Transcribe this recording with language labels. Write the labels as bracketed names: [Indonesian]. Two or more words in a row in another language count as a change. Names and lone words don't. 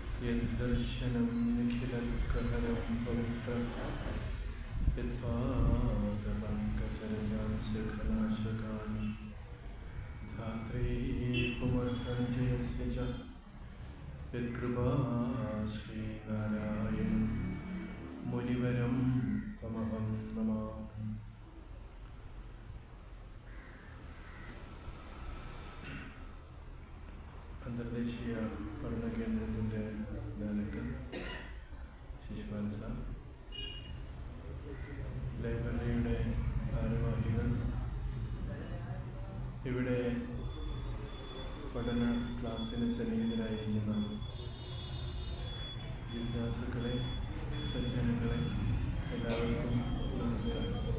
[Sanskrit] यद्दर्शनं निखिलकहरं पवित्रं यत्पादपङ्कजरजां सकलाशकानि धात्री पुमर्थञ्जयस्य च यत्कृपा श्रीनारायणं मुनिवरं तमहं नमामि. [Malayalam] അന്തർദേശീയ പഠന കേന്ദ്രത്തിൻ്റെ ഡയറക്ടർ ശിശുപാൽ സാർ, ലൈബ്രറിയുടെ ഭാരവാഹികൾ, ഇവിടെ പഠന ക്ലാസ്സിന് സന്നിഹിതരായിരിക്കുന്ന ജിജ്ഞാസുക്കളെ, സജ്ജനങ്ങളെ, എല്ലാവർക്കും നമസ്കാരം.